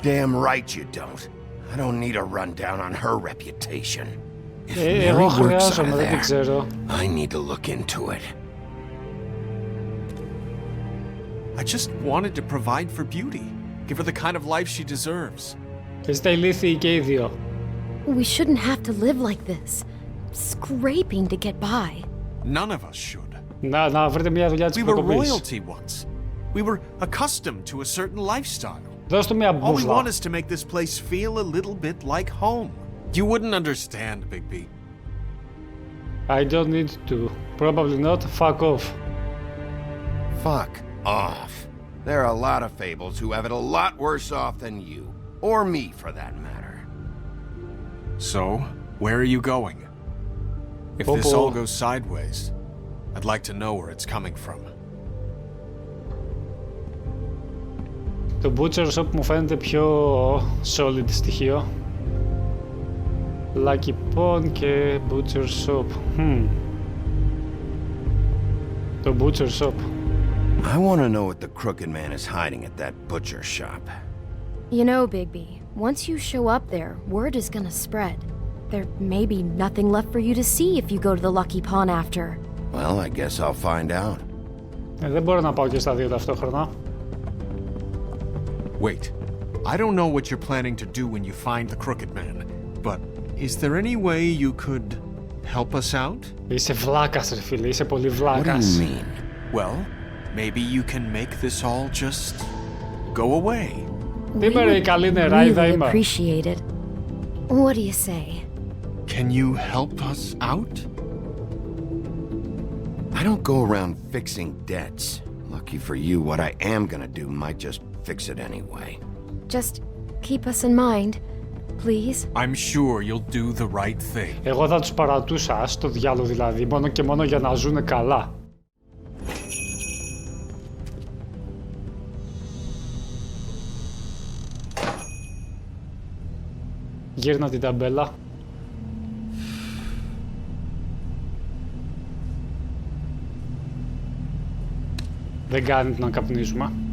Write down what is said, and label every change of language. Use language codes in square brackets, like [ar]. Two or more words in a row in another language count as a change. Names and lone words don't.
[en] You're damn right you don't. I don't need a rundown on her reputation. If Mary works out of there, I need to look into it. I just wanted to provide for Beauty. Give her the kind of life she deserves. [el] Είστε ηλίθιοι και οι δύο. [en] We shouldn't have to live like this. Scraping to get by. None of us should. [el] Να βρείτε μια δουλειά της [en] We were [el] προκοπής. [en] royalty once. We were accustomed to a certain lifestyle. [el] Δώσ' του μια [en] All we [el] μπούσλα. [en] want is to make this place feel a little bit like home. You wouldn't understand, Bigby. I don't need to. Probably not. Fuck off. Fuck off. There are a lot of Fables who have it a lot worse off than you. Or me, for that matter. So, where are you going? If this all goes sideways, I'd like to know where it's coming from. [el] Το Butcher Shop μου φαίνεται πιο solid στοιχείο. Lucky Pawn και Butcher Shop. Το Butcher Shop. [en] I want to know what the Crooked Man is hiding at that butcher shop. You know, Bigby, once you show up there, word is gonna spread. There may be nothing left for you to see if you go to the Lucky Pawn after. Well, I guess I'll find out. [el] Δεν μπορώ να πάω και στα δύο ταυτόχρονα. [en] Wait, I don't know what you're planning to do when you find the Crooked Man, but is there any way you could help us out? [el] Είσαι βλάκας ρε φίλε, είσαι πολύ [en] What do [el] βλάκας. [en] you mean? Well, maybe you can make this all just go away. [el] Είμαι ρε η καλή νεράιδα [en] Really [el] είμαι. [en] appreciate it. What do you say? Can you help us out? I don't go around fixing debts. Lucky for you, what I am gonna do might just fix it anyway. Just keep us in mind, please. I'm sure you'll do the right thing. [el] Εγώ θα τους παρατούσα, στο διάλο δηλαδή, μόνο και μόνο για να ζουνε καλά. Γύρνα την ταμπέλα. Δεν κάνει να καπνίζουμε.